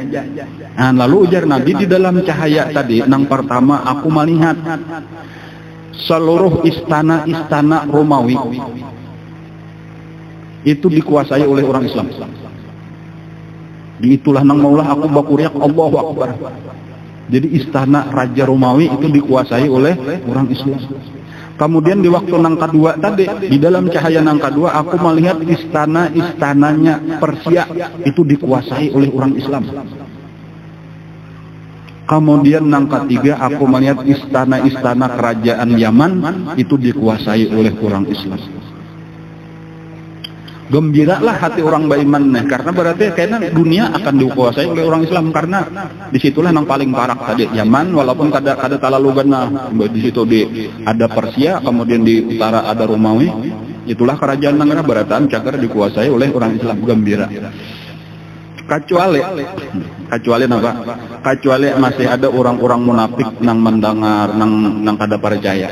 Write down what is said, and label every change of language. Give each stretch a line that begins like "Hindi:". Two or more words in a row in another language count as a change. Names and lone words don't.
Indonesian: Lalu ujar Nabi, di dalam cahaya tadi nang pertama aku melihat seluruh istana-istana Romawi itu dikuasai oleh orang Islam.
Banjar: Itulah nang maulah aku bakuriak
Arabic: الله أكبر.
Indonesian: Jadi istana Raja Romawi itu dikuasai oleh orang Islam. Kemudian di waktu nang kedua tadi, di dalam cahaya nang kedua aku melihat istana-istananya Persia itu dikuasai oleh orang Islam. Kemudian nang ketiga aku melihat istana-istana kerajaan Yaman itu dikuasai oleh orang Islam. Gembiralah hati orang beriman nih, karena berarti kayaknya dunia akan dikuasai oleh orang Islam, karena disitulah yang paling parak tadi Yaman,
Banjar: walaupun kada terlalu gana di situ ada Persia, kemudian di utara ada Romawi, itulah kerajaan nang berataan cagar dikuasai oleh orang Islam. Gembira.
Indonesian: Kecuali apa? Kecuali masih ada orang-orang munafik nang mendengar nang kada percaya.